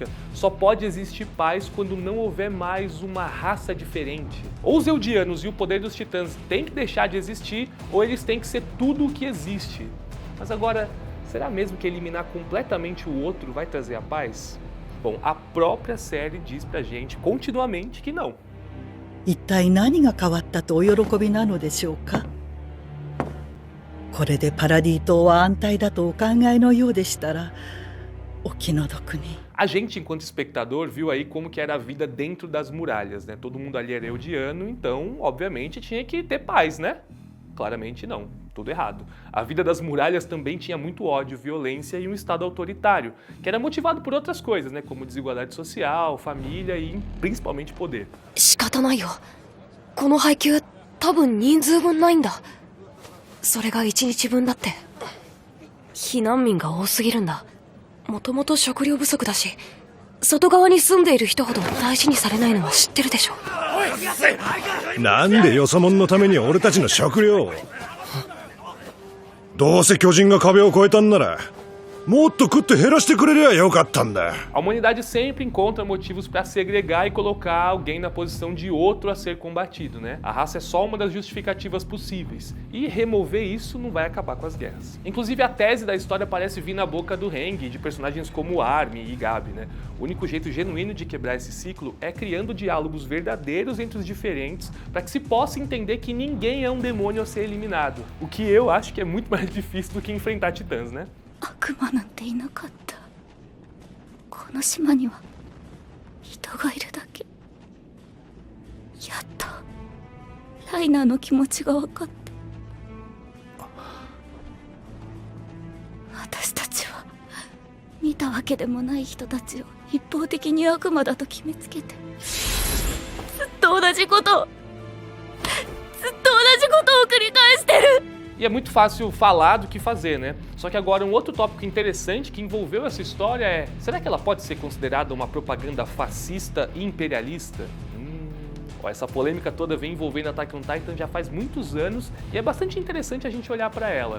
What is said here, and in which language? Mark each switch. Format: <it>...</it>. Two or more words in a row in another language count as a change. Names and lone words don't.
<pt>Só pode existir paz quando não houver mais uma raça diferente. Ou os Eldianos e o poder dos titãs têm que deixar de existir, ou eles têm que ser tudo o que existe. Mas agora, será mesmo que eliminar completamente o outro vai trazer a paz? Bom, a própria série diz pra gente continuamente que não.</pt> <ja>一体何が変わったとお喜びなのでしょうか。これでパラディ島は安泰だとお考えのようでしたら、お気の毒に。</ja> <pt>A gente, enquanto espectador, viu aí como que era a vida dentro das muralhas, né? Todo mundo ali era eldiano, então, obviamente, tinha que ter paz, né? Claramente não, tudo errado. A vida das muralhas também tinha muito ódio, violência e um estado autoritário, que era motivado por outras coisas, né? Como desigualdade social, família e principalmente poder.</pt> <ja>仕方ないよ。この配給多分人数分ないんだ。それが1日分だって。避難民が多すぎるんだ。もともと食料不足だし、外側に住んでいる人ほど大事にされないのは知ってるでしょ。なんでよそ者のために俺たちの食料を。どうせ巨人が壁を越えたんなら、もっと食って減らしてくれりゃよかったんだ。</ja> <pt>A humanidade sempre encontra motivos para segregar e colocar alguém na posição de outro a ser combatido, né? A raça é só uma das justificativas possíveis. E remover isso não vai acabar com as guerras. Inclusive, a tese da história parece vir na boca do Heng, de personagens como Armin e Gabi, né? O único jeito genuíno de quebrar esse ciclo é criando diálogos verdadeiros entre os diferentes para que se possa entender que ninguém é um demônio a ser eliminado. O que eu acho que é muito mais difícil do que enfrentar titãs, né?</pt> <ja>悪魔なんていなかった。この島には人がいるだけ。やっとライナーの気持ちが分かって。私たちは見たわけでもない人たちを一方的に悪魔だと決めつけて同じことをずっと同じことを繰り返してる。</ja> <pt>E é muito fácil falar do que fazer, né? Só que agora um outro tópico interessante que envolveu essa história é: será que ela pode ser considerada uma propaganda fascista e imperialista? Essa polêmica toda vem envolvendo Attack on Titan já faz muitos anos e é bastante interessante a gente olhar para ela.</pt>